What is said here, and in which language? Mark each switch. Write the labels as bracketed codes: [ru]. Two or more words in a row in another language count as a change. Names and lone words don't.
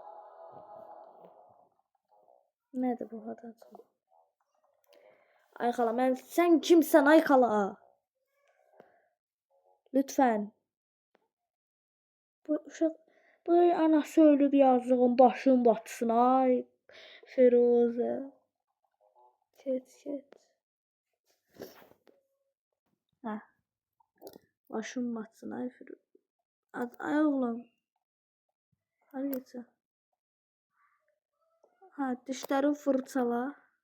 [az] Nədir bu hada? Ay xala, sen kimsən ay xala? Lütfen. Bu uşaq, bu anası ölüb yazığın başın batsın ay. Firuze. Ket. Başım batsın ay Firuze. Ay oğlum. [tr] Hadi geçsin. Ha dişlerini fırçala.